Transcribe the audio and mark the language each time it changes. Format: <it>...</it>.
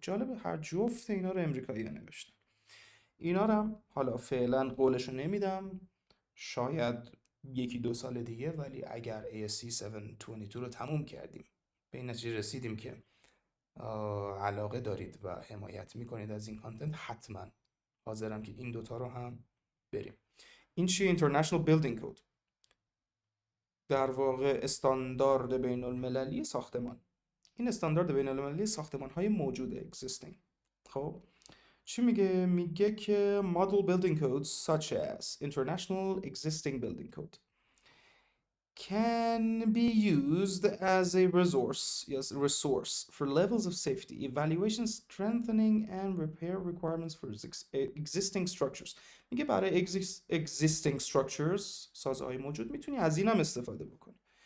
<fa>جالبه هر جفت اینا رو امریکایی ها نوشتن. اینا رو هم حالا فعلا قولشو نمیدم، شاید 1-2 سال دیگه، ولی اگر ASCE 722 رو تموم کردیم، به این نتیجه رسیدیم که علاقه دارید و حمایت میکنید از این کانتنت، حتما حاضرم که این دوتا رو هم بریم. این چیه؟ International Building Code، در واقع استاندارد بین المللی ساختمان. این استاندارد بین المللی ساختمان های موجوده، existing. خب چی میگه؟ میگه که</fa> <en>model building codes such as International Existing Building Code can be used as a resource for levels of safety, evaluation, strengthening and repair requirements for existing structures.</en> <fa>میگه برای</fa> <en>existing structures،</en> <fa>سازهای موجود، میتونی از این هم استفاده بکنی.</fa>